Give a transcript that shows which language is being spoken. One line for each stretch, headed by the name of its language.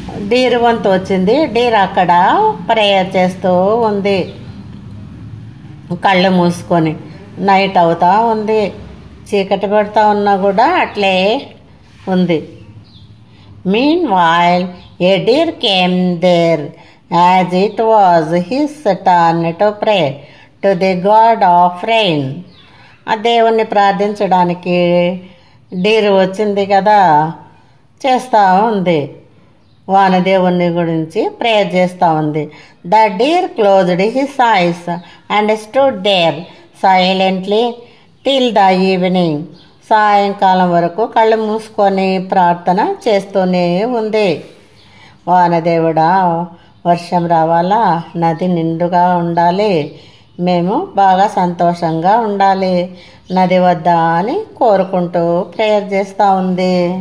Telugu: Deer వంతు వచ్చింది. Deere అక్కడ ప్రేయర్ చేస్తూ ఉంది, కళ్ళు మూసుకొని. నైట్ అవుతా ఉంది, చీకటి పడుతూ ఉన్నా కూడా అట్లే ఉంది.
English: Meanwhile, a deer came there, as it was his turn to pray to the god of rain.
Telugu: ఆ దేవుణ్ణి ప్రార్థించడానికి డీర్ వచ్చింది కదా, చేస్తూ ఉంది, వానదేవుని గురించి ప్రేయర్ చేస్తూ ఉంది.
English: The deer closed his eyes and stood there silently till the evening.
Telugu: సాయంకాలం వరకు కళ్ళు మూసుకొని ప్రార్థన చేస్తూనే ఉంది. వానదేవుడా, వర్షం రావాలా, నది నిండుగా ఉండాలి, మేము బాగా సంతోషంగా ఉండాలి నది వద్ద అని కోరుకుంటూ ప్రేయర్ చేస్తూ ఉంది.